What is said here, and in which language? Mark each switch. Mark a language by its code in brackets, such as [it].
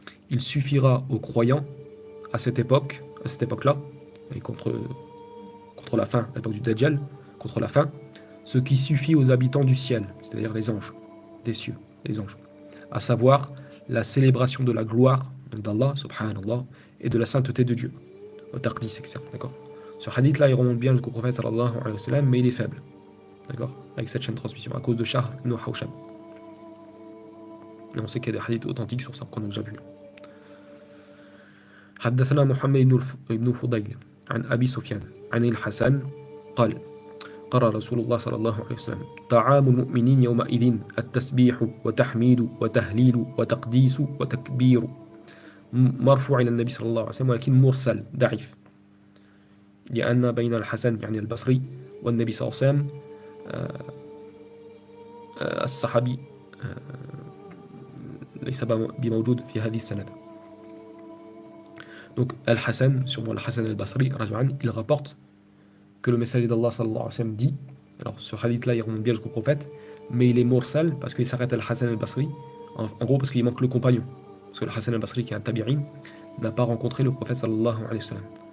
[fr] il suffira aux croyants à cette époque-là, et contre la fin, l'époque du Dajjal, contre la fin, ce qui suffit aux habitants du ciel, c'est-à-dire les anges, des cieux, les anges, à savoir la célébration de la gloire d'Allah, subhanallah, et de la sainteté de Dieu, au taqdis, etc. D'accord. Ce hadith-là, il remonte bien jusqu'au prophète sallallahu alayhi wa sallam, mais il est faible, d'accord, avec cette chaîne de transmission, à cause de Shahr ibn Hawshab. Et on sait qu'il y a des hadiths authentiques sur ça, qu'on a déjà vu. [ar] حدثنا محمد بن فضيل عن أبي سفيان عن الحسن قال قال رسول الله صلى الله عليه وسلم طعام المؤمنين يومئذ التسبيح وتحميد وتهليل وتقديس وتكبير مرفوع إلى النبي صلى الله عليه وسلم ولكن مرسل ضعيف لأن بين الحسن يعني البصري والنبي صلى الله عليه وسلم الصحابي ليس بموجود في هذه السند. [fr] Donc Al-Hassan, sûrement Al-Hassan al-Basri, il rapporte que le messager d'Allah sallallahu alayhi wa sallam dit, alors ce hadith là il remonte bien jusqu'au prophète, mais il est mursal parce qu'il s'arrête à Al-Hassan al-Basri, en gros parce qu'il manque le compagnon, parce que Al-Hassan al-Basri qui est un tabi'in n'a pas rencontré le prophète sallallahu alayhi wa sallam.